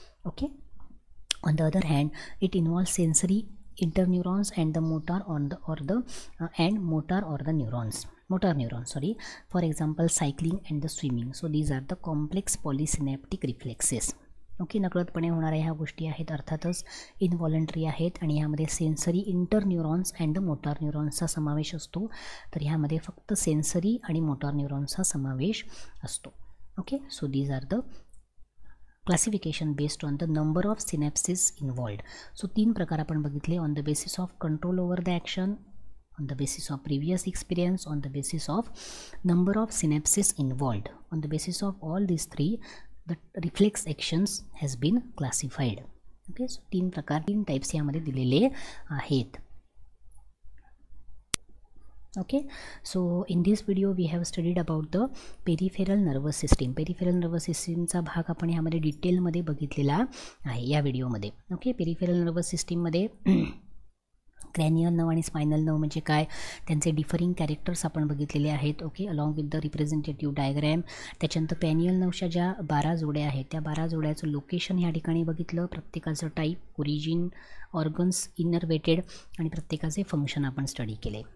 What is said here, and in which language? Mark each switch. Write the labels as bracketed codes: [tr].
[en] Okay, on the other hand it involves sensory interneurons and the motor neurons. For example cycling and the swimming. So these are the complex polysynaptic reflexes. [mr] Okay, नकळतपणे होणाऱ्या ह्या गोष्टी आहेत, अर्थातच इनव्हॉलंटरी आहेत आणि ह्यामध्ये sensory interneurons [en] and the motor [mr] न्यूरॉन्सचा समावेश असतो. तर ह्यामध्ये फक्त सेन्सरी आणि मोटार न्यूरॉन्सचा समावेश असतो. [en] Okay, so these are the classification based on the number of synapses involved. [mr] So 3 प्रकार आपण बघितले. [en] On the basis of control over the action, on the basis of previous experience, on the basis of number of synapses involved. On the basis of all these 3 the reflex actions has been classified. [mr] Okay, so 3 types यामध्ये दिलेले आहेत. [en] Okay, so in this video we have studied about the peripheral nervous system. [mr] Peripheral nervous systemचा भाग आपण ह्यामध्ये डिटेलमध्ये बघितलेला आहे या व्हिडिओमध्ये. ओके, पेरिफेरल नर्वस सिस्टीममध्ये क्रॅनियल नर्व आणि स्पायनल नर्व म्हणजे काय, त्यांचे डिफरिंग कॅरेक्टर्स आपण बघितलेले आहेत. Okay, [en] Along with the representative diagram. [mr] त्याच्यानंतर पॅनियल नर्वच्या ज्या 12 जोड्या आहेत त्या 12 जोड्याचं लोकेशन ह्या ठिकाणी बघितलं, प्रत्येकाचं टाईप, ओरिजिन, ऑर्गन्स, इनर्वेटेड आणि प्रत्येकाचे फंक्शन आपण स्टडी केले.